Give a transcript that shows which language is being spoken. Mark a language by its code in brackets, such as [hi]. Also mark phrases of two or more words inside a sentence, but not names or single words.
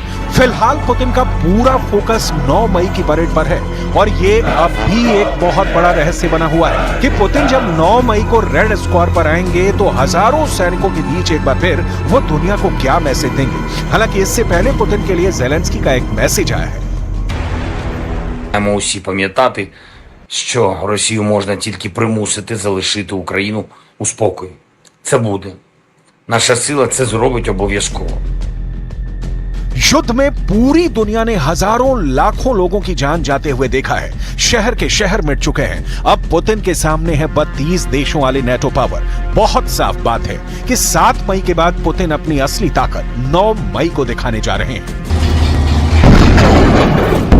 [hi] फिलहाल पुतिन का पूरा फोकस 9 मई की परेड पर है और ये अब भी एक बहुत बड़ा रहस्य बना हुआ है कि पुतिन जब 9 मई को रेड स्क्वायर पर आएंगे तो हजारों सैनिकों के बीच एक बार फिर वो दुनिया को क्या मैसेज देंगे। हालांकि इससे पहले पुतिन के लिए ज़ेलेंस्की का एक मैसेज आया है। [uk] Маємо усі пам'ятати, що Росію можна тільки примусити залишити Україну у спокої. Це буде. Наша сила це зробить обов'язково. [hi] युद्ध में पूरी दुनिया ने हजारों लाखों लोगों की जान जाते हुए देखा है। शहर के शहर मिट चुके हैं। अब पुतिन के सामने है 32 देशों वाले नेटो पावर। बहुत साफ बात है कि 7 मई के बाद पुतिन अपनी असली ताकत 9 मई को दिखाने जा रहे हैं।